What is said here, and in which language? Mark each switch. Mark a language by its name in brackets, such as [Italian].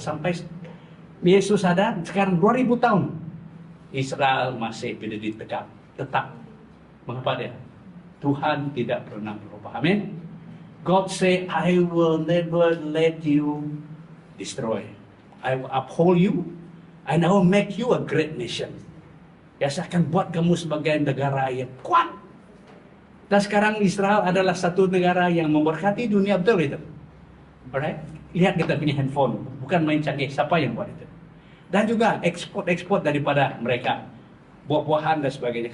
[Malay] Sampai Yesus ada, sekarang 2000 tahun. Israel masih berdiri tegak, tetap. Mengapa dia? Tuhan tidak pernah berubah. Amin. [English] God say, I will never let you destroy. I will uphold you, and I will make you a great nation. [Malay] Ya, saya akan buat kamu sebagai negara yang kuat. Dan sekarang Israel adalah satu negara yang memberkati dunia, betul itu. Alright? Lihat kita punya handphone, bukan main canggih. Siapa yang buat itu? Dan juga ekspor daripada mereka, buah-buahan dan sebagainya.